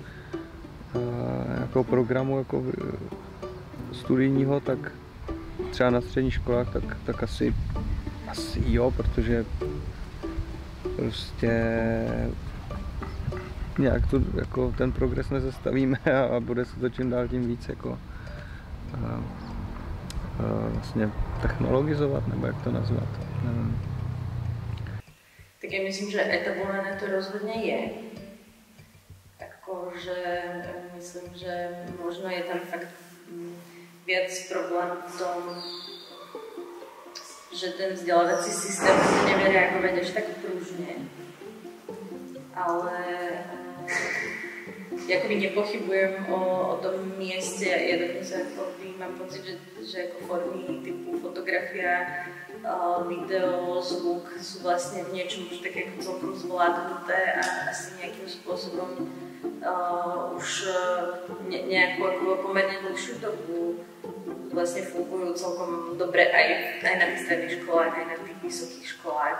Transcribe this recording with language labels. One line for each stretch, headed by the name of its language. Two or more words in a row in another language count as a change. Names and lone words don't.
Czech: programu jako studijního, tak třeba na středních školách, tak asi asi jo, protože prostě nějak to, jako ten progres nezastavíme a bude se to čím dál tím víc jako vlastně technologizovat, nebo jak to nazvat, nevím.
Slovak: Tak ja myslím, že etablované to rozhodne je. Akože myslím, že možno je tam fakt viac problém v tom, že ten vzdělávací systém nevie reagovať až tak pružne. Ale jakoby nepochybujem o tom mieste, ja dokonca mám pocit, že ako formy typu fotografia, video, zvuk sú vlastne v niečom už tak ako celkom zvládnuté a asi nejakým spôsobom už nejakú ako pomerne dlhšiu dobu vlastne fungujú celkom dobre aj na tých stredných školách, aj na tých vysokých školách.